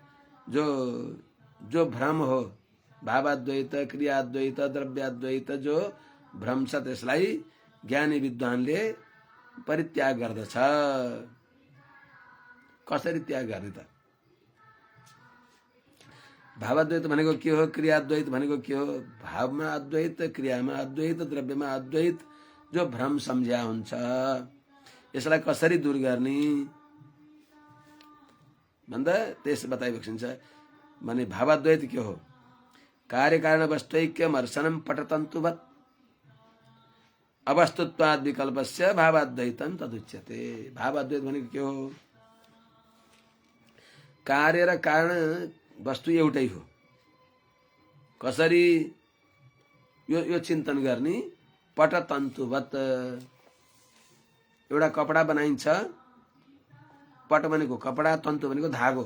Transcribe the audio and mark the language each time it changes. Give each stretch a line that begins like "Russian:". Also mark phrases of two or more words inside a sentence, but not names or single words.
Nepali: जो भ्रम हो, भावाद्वैत क्रियाद्वैत द्रव्याद्वैत जो भ्रम छ त्यसलाई ज्ञानी विद्वानले परित्याग गर्दछ। कसरी त्याग गर्ने त? भावाद्वैत भनेको के हो? क्रियाद्वैत भनेको के हो? भावमा अद्वैत, क्रियामा अद्वैत, द्रव्यमा अद्वैत जो भ्रम सम्झ्या हुन्छ यसलाई कसरी दूर गर्ने भन्दा त्यस बताइएको छ। भने भावाद्वैत के हो?
Sanskrit: कार्यकारण वस्तुैक्यम अर्शनम पटतन्तुवत् अवस्तुत्वाद विकल्पस्य भावाद्वैतम तदुच्यते।
Nepali: भावाद्वैत भनेको के हो? कार्य र कारण वस्तु एउटै हो। कसरी यो चिन्तन गर्ने? पटतन्तुवत् एउटा कपडा बनाइन्छ, पट भनेको कपडा, तन्तु भनेको धागो।